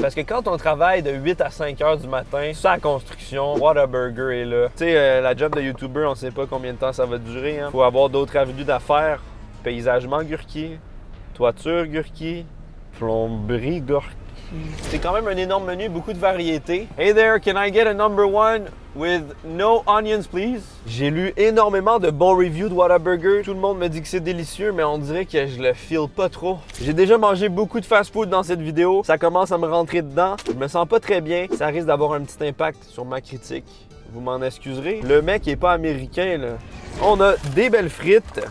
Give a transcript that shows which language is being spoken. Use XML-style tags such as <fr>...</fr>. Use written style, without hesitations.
<fr>Parce que quand on travaille de 8 à 5 heures du matin, c'est la construction, Whataburger est là. Tu sais, la job de YouTuber, on sait pas combien de temps ça va durer. Faut avoir d'autres avenues d'affaires. Paysagement gurki, toiture gurki, plomberie gurki. C'est quand même un énorme menu, beaucoup de variétés.</fr> <en>Hey there, can I get a number one with no onions, please?</en> <fr>J'ai lu énormément de bons reviews de Whataburger. Tout le monde me dit que c'est délicieux, mais on dirait que je le feel pas trop. J'ai déjà mangé beaucoup de fast-food dans cette vidéo. Ça commence à me rentrer dedans. Je me sens pas très bien. Ça risque d'avoir un petit impact sur ma critique. Vous m'en excuserez. Le mec est pas américain, là. On a des belles frites.</fr>